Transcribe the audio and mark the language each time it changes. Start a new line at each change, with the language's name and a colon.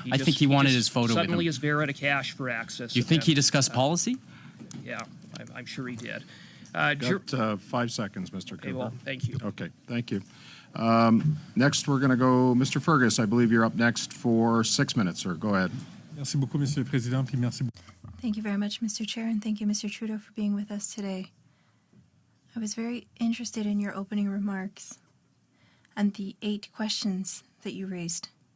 English: I think he wanted his photo with him. Suddenly is there at a cash for access. Do you think he event. discussed policy? Yeah, I'm sure he did. Got 5 seconds, Mr. Okay, Cooper. well, thank you. Okay, thank you. Next, we're going to go, Mr. Fergus, I believe you're up next for 6 minutes, sir. Go ahead.
French: Merci beaucoup, Monsieur le Président, puis merci beaucoup.
English: Thank you very much, Mr. Chair, and thank you, Mr. Trudeau, for being with us today. I was very interested in your opening remarks and the 8 questions that you raised.